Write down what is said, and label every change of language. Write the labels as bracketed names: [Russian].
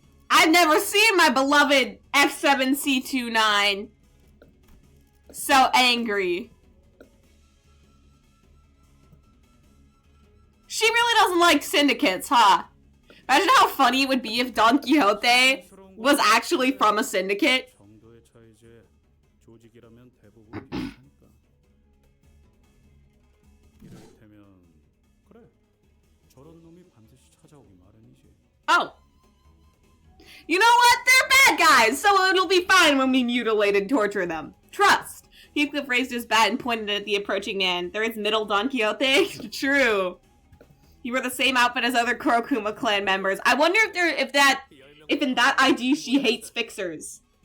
[English] I've never seen my beloved F7C29 so angry. She really doesn't like syndicates, huh? Imagine how funny it would be if Don Quixote was actually from a syndicate. [Korean] 정도의 차이지 조직이라면 대부분 비슷하니까. 이를테면 그래 저런 놈이 반드시 찾아오기 마련이지. [English] Oh. You know what? They're bad guys, so it'll be fine when we mutilate and torture them. Trust. Heathcliff raised his bat and pointed at the approaching man. There is middle Don Quixote. True. He wore the same outfit as other Kurokuma clan members. I wonder if in that ID she hates fixers.